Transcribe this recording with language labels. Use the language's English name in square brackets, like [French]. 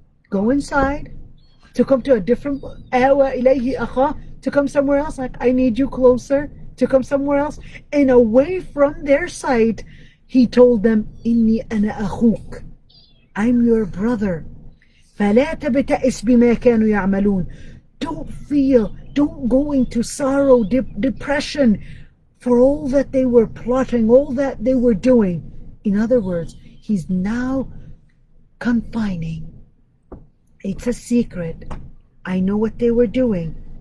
[English] Go inside, took him to a different, [Arabic] آوى إليه أخاه, [English] took him somewhere else, like, I need you closer, took him somewhere else. And away from their sight, he told them, [Arabic] إني أنا أخوك, [English] I'm your brother. [Arabic] فلا تبتئس بما كانوا يعملون. [English] Don't go into sorrow, depression for all that they were plotting, all that they were doing. In other words, he's now confining. It's a secret. I know what they were doing.